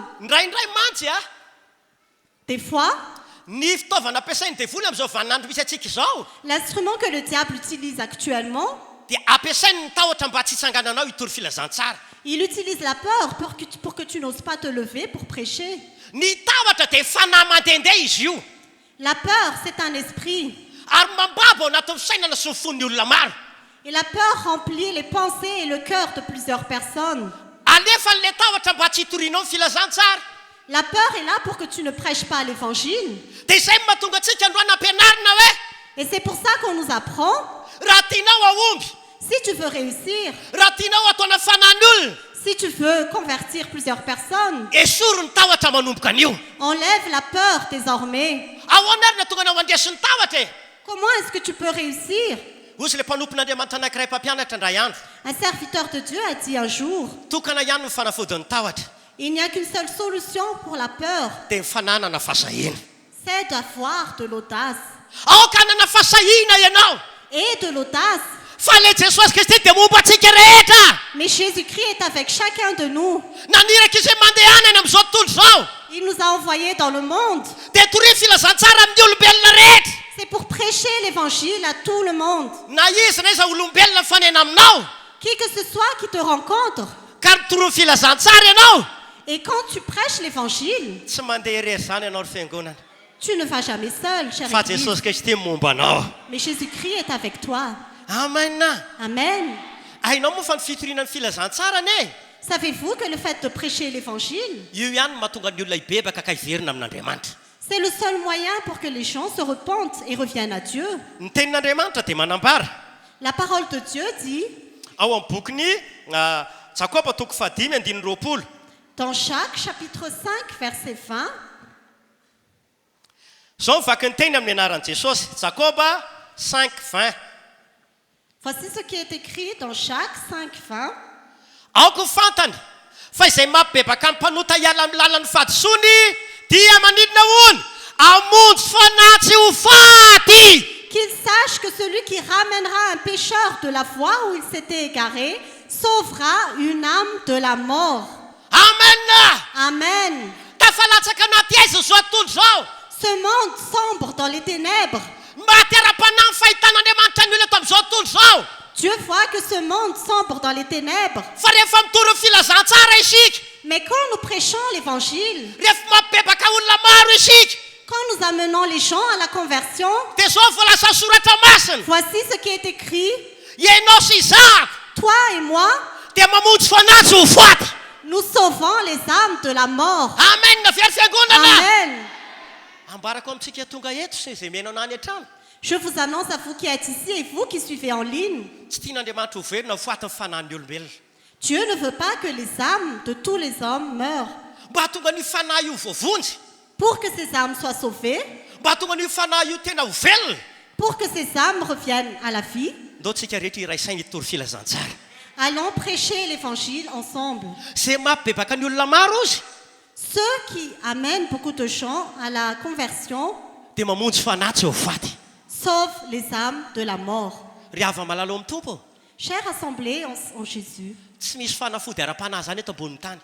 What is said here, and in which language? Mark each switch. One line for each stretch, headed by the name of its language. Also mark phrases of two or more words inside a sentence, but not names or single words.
Malagasy: Indraindray mantsy a
French: Des fois,
Malagasy: ny fitaovana ampiasainy devoly amin'izao vaninandro misy atsika izao
French: l'instrument que le diable utilise actuellement,
Malagasy: dia ampiasainy ny tahotra mba tsy hitsangananao hitory filazantsara.
French: il utilise la peur pour que tu n'oses pas te lever pour prêcher.
Malagasy: Ny tahotra dia fanahy mandehandeha izy io,
French: La peur, c'est un esprit.
Malagasy: ary mambabo ao anatin'ny fisainana sy ny fon'ny olona maro.
French: Et la peur remplit les pensées et le cœur de plusieurs personnes.
Malagasy: Alefa n'le tahotra mba tsy hitorianao ny filazantsara.
French: La peur est là pour que tu ne prêches pas l'évangile.
Malagasy: Dia izay mahatonga antsika androany ampianarina hoe
French: Et c'est pour ça qu'on nous apprend,
Malagasy: raha tianao aomby,
French: si tu veux réussir,
Malagasy: raha tianao ataona fanany olona,
French: si tu veux convertir plusieurs personnes,
Malagasy: esoro ny tahotra manomboka an'io.
French: enlève la peur désormais.
Malagasy: Ahoana ary natonga anao andesy ny tahotra e?
French: Comment est-ce que tu peux réussir?
Malagasy: Ozy le mpanompon'Andriamanitra anankiray mpampianatra indray andro,
French: Un serviteur de Dieu a dit un jour,
Malagasy: tokana ihany ny fanafodin'ny tahotra,
French: il n'y a qu'une seule solution pour la peur,
Malagasy: dia ny fananana fahasahina.
French: c'est d'avoir de l'audace.
Malagasy: Aoka hanana fahasahina ianao,
French: Et de l'audace.
Malagasy: fa le Jesosy Kristy dia momba antsika rehetra.
French: Mais Jésus-Christ est avec chacun de nous.
Malagasy: Naniraka izay mandehanany amin'izao tontolo izao,
French: Il nous a envoyés dans le monde.
Malagasy: dia tory filazantsara amin'ny olombelona rehetra.
French: C'est pour prêcher l'évangile à tout le monde.
Malagasy: Na izy na iza olombelona mifanena aminao,
French: Qui que ce soit qui te rencontre,
Malagasy: ka mitoro filazantsara ianao,
French: Et quand tu prêches l'évangile,
Malagasy: tsy mandeha irery zany ianao ry fiangonana
French: tu ne vas jamais seul, chère
Malagasy: fa
French: Église.
Malagasy: jesosy kristy momba anao
French: Mais Jésus-Christ est avec toi.
Malagasy: amen.
French: Amen.
Malagasy: hainao moa fa ny fitoriana ny filazantsara ne
French: Savez-vous que le fait de prêcher l'évangile,
Malagasy: io ihany no mahatonga ny olona hibebaka ka hiverina amin'andriamanitra
French: c'est le seul moyen pour que les gens se repentent et reviennent à Dieu.
Malagasy: ny tenin'andriamanitra dia manambara
French: La parole de Dieu dit,
Malagasy: ao amin'ny bokyny Jakoba toko 5:20
French: dans Jacques chapitre 5, verset 20,
Malagasy: zao mivaky ny teny amin'ny anaran'i Jesosy Jakoba 5:20
French: voici ce qui est écrit dans Jacques 5, 20.
Malagasy: aoko fantany fa izay mampibebaka amin'ny mpanota hiala amin'ny lalan'ny fadisony dia manidina hono amonjy fanatsy ho faty
French: Qu'il sache que celui qui ramènera un pécheur de la voie où il s'était égaré sauvera une âme de la mort.
Malagasy: amen.
French: Amen.
Malagasy: Tafalatsaka anaty aiza zao tontolo zao
French: Ce monde sombre dans les ténèbres,
Malagasy: mba tera-panahy fahitan'andriamanitra ny olona eto amin'izao tontolo zao
French: Dieu voit que ce monde sombre dans les ténèbres.
Malagasy: fa rehefa mitory ny filazantsara isika
French: Mais quand nous prêchons l'évangile,
Malagasy: rehefa mampibebaka olona maro isika
French: quand nous amenons les gens à la conversion,
Malagasy: dia zao voalaza soratra masina
French: voici ce qui est écrit.
Malagasy: ianao sy zako
French: Toi et moi,
Malagasy: dia mamonjy fanatsy ho faty
French: nous sauvons les âmes de la mort.
Malagasy: amen na very fiangonana
French: Amen.
Malagasy: ambarako amintsika tonga eto sy izay menao nany an-trano
French: Je vous annonce à vous qui êtes ici et vous qui suivez en ligne,
Malagasy: tsy tian'andriamanitra ho verina ho faty ny fanahin'ny olombelona
French: Dieu ne veut pas que les âmes de tous les hommes meurent.
Malagasy: mba hatonga ny fanahy io voavonjy
French: Pour que ces âmes soient sauvées,
Malagasy: mba hatonga ny fanahy io tena ho velona
French: pour que ces âmes reviennent à la vie,
Malagasy: ndao tsika rehetra iraisainy hitory filazantsara
French: allons prêcher l'évangile ensemble.
Malagasy: zay mampibebaka ny olona maro ozy
French: Ceux qui amènent beaucoup de gens à la conversion
Malagasy: dia mamonjy fanatsy ho faty
French: sauvent les âmes de la mort.
Malagasy: ry ava malalo amin'ny tompo
French: Chère assemblée en Jésus,
Malagasy: tsy misy fanafody ara-panahy zany eto ambonin'ny tany